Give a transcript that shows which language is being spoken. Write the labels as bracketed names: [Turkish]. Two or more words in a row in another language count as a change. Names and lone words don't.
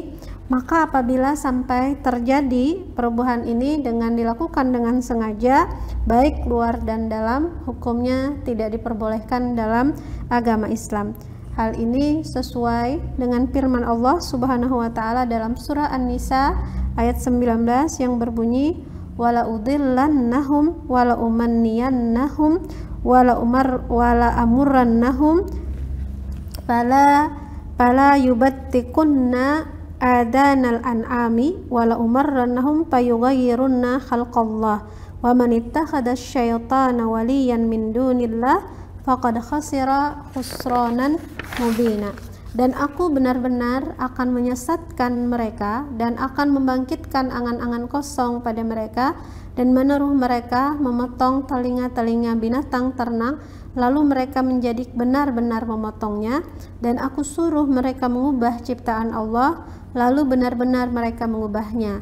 [Indonesian] Maka apabila sampai terjadi perubahan ini dengan dilakukan dengan sengaja, baik luar dan dalam, hukumnya tidak diperbolehkan dalam agama Islam. Hal ini sesuai dengan firman Allah [Arabic] سبحانه وتعالى [Indonesian] dalam surah An-Nisa ayat 19 yang berbunyi, [Arabic] ولأضلنهم ولأمنينهم ولآمرنهم فليبتكن آذان الأنعام ولآمرنهم فليغيرن خلق الله ومن يتخذ الشيطان وليا من دون الله فقد خسر خسرانا مبينا. [Indonesian] Dan aku benar-benar akan menyesatkan mereka dan akan membangkitkan angan-angan kosong pada mereka dan menaruh mereka memotong telinga-telinga binatang ternak, lalu mereka menjadi benar-benar memotongnya, dan aku suruh mereka mengubah ciptaan Allah, lalu benar-benar mereka mengubahnya.